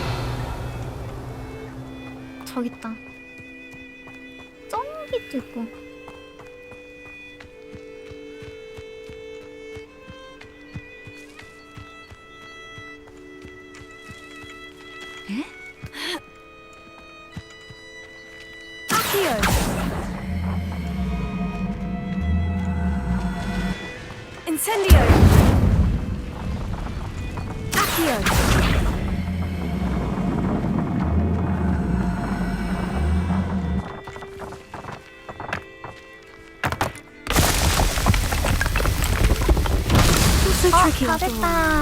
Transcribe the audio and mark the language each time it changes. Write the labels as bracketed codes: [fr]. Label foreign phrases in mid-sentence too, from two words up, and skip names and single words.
[ko] 저기있다. 저기도 있고. 에? Accio. Incendio. Accio. 다 됐다.